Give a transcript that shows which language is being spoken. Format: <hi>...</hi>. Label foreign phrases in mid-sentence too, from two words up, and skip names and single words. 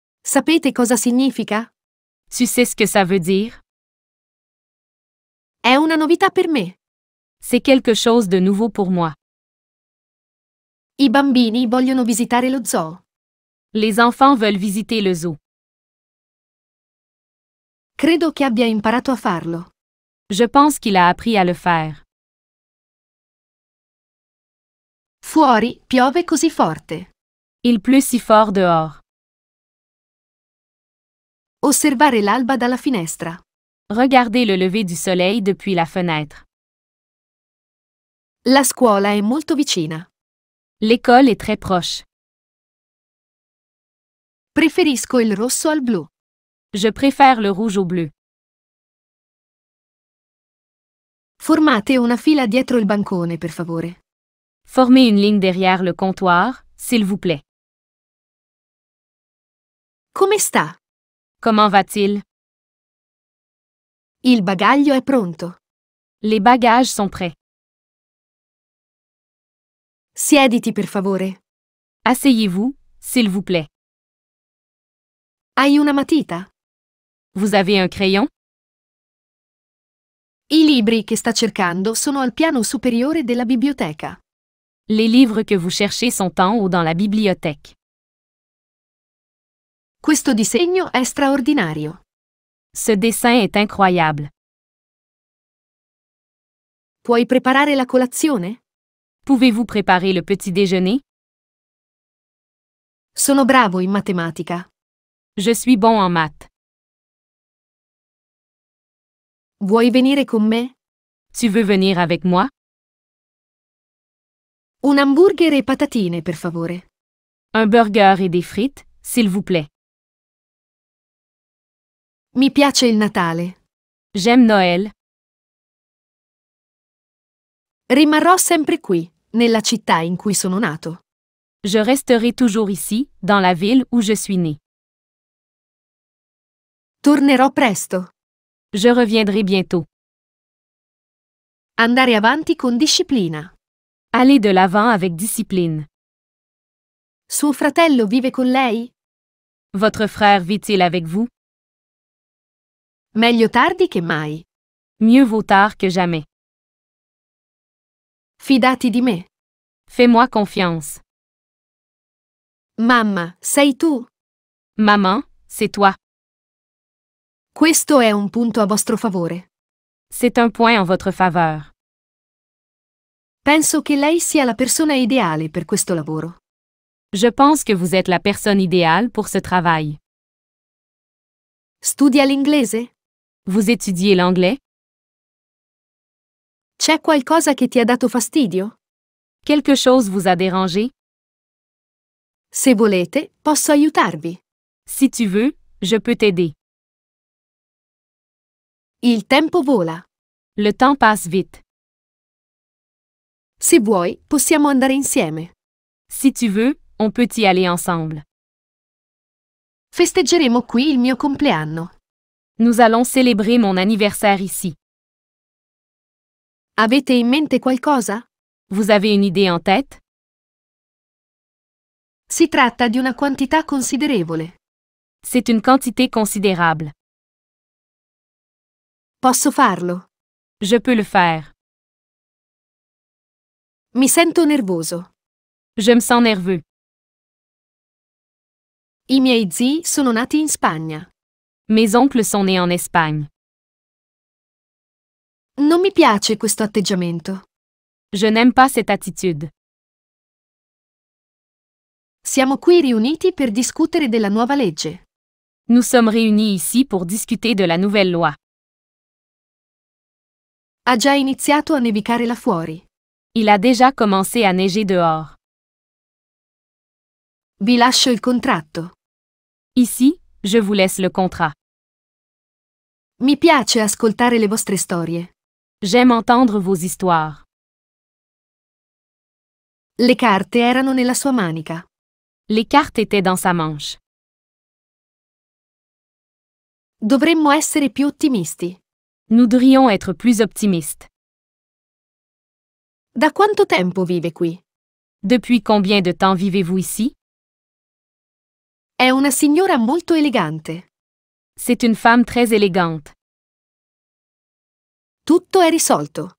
<it>Sapete cosa significa?</it> <fr>Tu sais ce que ça veut dire?</fr> <it>È una novità per me.</it> <fr>C'est quelque chose de nouveau pour moi.</fr> <it>I bambini vogliono visitare lo zoo.</it> <fr>Les enfants veulent visiter le zoo.</fr> <it>Credo che abbia imparato a farlo.</it> <fr>Je pense qu'il a appris à le faire.</fr> <it>Fuori piove così forte.</it> <fr>Il pleut si fort dehors.</fr> <it>Osservare l'alba dalla finestra.</it> <fr>Regardez le lever du soleil depuis la fenêtre.</fr> <it>La scuola è molto vicina.</it> <fr>L'école est très proche.</fr> <it>Preferisco il rosso al blu.</it> <fr>Je préfère le rouge au bleu.</fr> <it>Formate una fila dietro il bancone, per favore.</it> <fr>Formez une ligne derrière le comptoir, s'il vous plaît.</fr> <it>Come sta?</it> <fr>Comment va-t-il?</fr> <it>Il bagaglio è pronto.</it> <fr>Les bagages sont prêts.</fr> <it>Siediti, per favore.</it> <fr>Asseyez-vous, s'il vous plaît.</fr> <it>Hai una matita?</it> <fr>Vous avez un crayon?</fr> <it>I libri che sta cercando sono al piano superiore della biblioteca.</it> <fr>Les livres que vous cherchez sont en haut dans la bibliothèque.</fr> <it>Questo disegno è straordinario.</it> <fr>Ce dessin est incroyable.</fr> <it>Puoi preparare la colazione?</it> <fr>Pouvez-vous préparer le petit déjeuner?</fr> <it>Sono bravo in matematica.</it> <fr>Je suis bon en maths.</fr> <it>Vuoi venire con me?</it> <fr>Tu veux venir avec moi?</fr> <it>Un hamburger e patatine, per favore.</it> <fr>Un burger et des frites, s'il vous plaît.</fr> <it>Mi piace il Natale.</it> <fr>J'aime Noël.</fr> <it>Rimarrò sempre qui, nella città in cui sono nato.</it> <fr>Je resterai toujours ici, dans la ville où je suis né.</fr> <it>Tornerò presto.</it> <fr>Je reviendrai bientôt.</fr> <it>Andare avanti con disciplina.</it> <fr>Allez de l'avant avec discipline.</fr> <it>Suo fratello vive con lei?</it> <fr>Votre frère vit-il avec vous?</fr> <it>Meglio tardi che mai.</it> <fr>Mieux vaut tard que jamais.</fr> <it>Fidati di me.</it> <fr>Fais-moi confiance.</fr> <it>Mamma, sei tu?</it> <fr>Maman, c'est toi.</fr> <it>Questo è un punto a vostro favore.</it> <fr>C'est un point en votre faveur.</fr> <it>Penso che lei sia la persona ideale per questo lavoro.</it> <fr>Je pense que vous êtes la personne idéale pour ce travail.</fr> <it>Studia l'inglese?</it> <fr>Vous étudiez l'anglais?</fr> <it>C'è qualcosa che ti ha dato fastidio?</it> <fr>Quelque chose vous a dérangé?</fr> <it>Se volete, posso aiutarvi.</it> <fr>Si tu veux, je peux t'aider.</fr> <it>Il tempo vola.</it> <fr>Le temps passe vite.</fr> <it>Se vuoi, possiamo andare insieme.</it> <fr>Si tu veux, on peut y aller ensemble.</fr> <it>Festeggeremo qui il mio compleanno.</it> <fr>Nous allons célébrer mon anniversaire ici.</fr> <it>Avete in mente qualcosa?</it> <fr>Vous avez une idée en tête?</fr> <it>Si tratta di una quantità considerevole.</it> <fr>C'est une quantité considérable.</fr> <it>Posso farlo.</it> <fr>Je peux le faire.</fr> <it>Mi sento nervoso.</it> <fr>Je me sens nerveux.</fr> <it>I miei zii sono nati in Spagna.</it> <fr>Mes oncles sont nés en Espagne.</fr> <it>Non mi piace questo atteggiamento.</it> <fr>Je n'aime pas cette attitude.</fr> <it>Siamo qui riuniti per discutere della nuova legge.</it> <fr>Nous sommes réunis ici pour discuter de la nouvelle loi.</fr> <it>Ha già iniziato a nevicare là fuori.</it> <fr>Il a déjà commencé à neiger dehors.</fr> <it>Vi lascio il contratto.</it> <fr>Ici, je vous laisse le contrat.</fr> <it>Mi piace ascoltare le vostre storie.</it> <fr>J'aime entendre vos histoires.</fr> <it>Le carte erano nella sua manica.</it> <fr>Les cartes étaient dans sa manche.</fr> <it>Dovremmo essere più ottimisti.</it> <fr>Nous devrions être plus optimistes.</fr> <it>Da quanto tempo vive qui?</it> <fr>Depuis combien de temps vivez-vous ici?</fr> <it>È una signora molto elegante.</it> <fr>C'est une femme très élégante.</fr> <it>Tutto è risolto.</it>